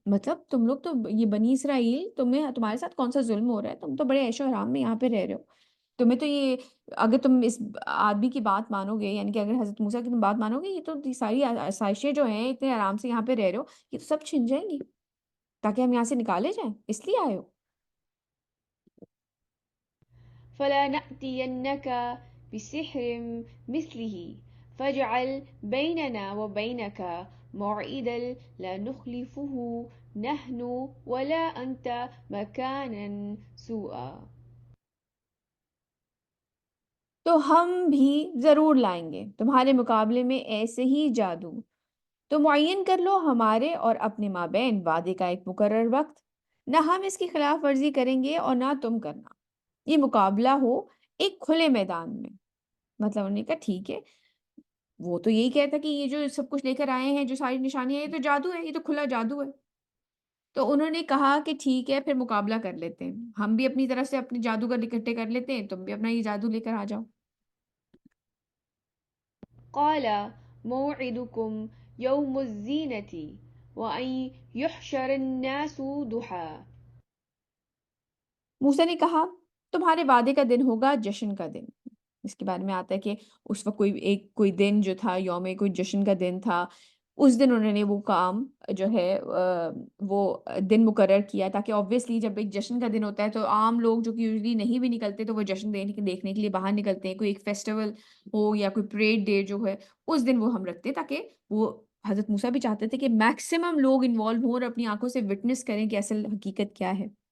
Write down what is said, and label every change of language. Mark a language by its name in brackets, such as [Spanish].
[Urdu] مطلب تم لوگ تو، یہ بنی اسرائیل، تمہارے ساتھ کون سا ظلم ہو رہا ہے؟ تم تو بڑے عیش و آرام میں یہاں پہ رہ رہے ہو. تمہیں تو یہ، اگر تم اس آدمی کی بات مانو گے، یعنی کہ اگر حضرت موسیٰ کی تم بات مانو گے، یہ تو ساری آسائشیں جو ہیں، اتنے آرام سے یہاں پہ رہ رہے ہو، یہ تو سب چھن جائیں گی تاکہ ہم یہاں سے نکالے جائیں. اس لیے آئے ہو. [Arabic] فلا نأتينك بسحر مثله فاجعل بيننا وبينك موعدا لا نخلفه نحن ولا أنت مكانا سوءا. [Urdu] تو ہم بھی ضرور لائیں گے تمہارے مقابلے میں ایسے ہی جادو. تو معین کر لو ہمارے اور اپنے مابین وعدے کا ایک مقرر وقت، نہ ہم اس کی خلاف ورزی کریں گے اور نہ تم کرنا. یہ مقابلہ ہو ایک کھلے میدان میں. مطلب انہوں نے کہا ٹھیک ہے، وہ تو یہی کہتا کہ یہ جو سب کچھ لے کر آئے ہیں، جو ساری نشانیاں، یہ تو جادو ہے، یہ تو کھلا جادو ہے. تو انہوں نے کہا کہ ٹھیک ہے، پھر مقابلہ کر لیتے ہیں، ہم بھی اپنی طرف سے اپنے جادوگر اکٹھے کر لیتے ہیں، تم بھی اپنا یہ جادو لے کر آ جاؤ. [Arabic] قال موعدكم يوم الزينة وأن يحشر الناس ضحى. [Urdu] موسیٰ نے کہا تمہارے وعدے کا دن ہوگا جشن کا دن. اس کے بارے میں آتا ہے کہ اس وقت کوئی دن جو تھا، یوم کوئی جشن کا دن تھا، اس دن انہوں نے وہ کام جو ہے وہ دن مقرر کیا، تاکہ آبویسلی جب ایک جشن کا دن ہوتا ہے تو عام لوگ جو کہ یوزلی نہیں بھی نکلتے تو وہ جشن دیکھنے کے لیے باہر نکلتے ہیں. کوئی ایک فیسٹیول ہو یا کوئی پریڈ ڈے جو ہے، اس دن وہ ہم رکھتے ہیں تاکہ وہ، حضرت موسیٰ بھی چاہتے تھے کہ میکسیمم لوگ انوالو ہوں اور اپنی آنکھوں سے وٹنس کریں کہ اصل حقیقت کیا ہے.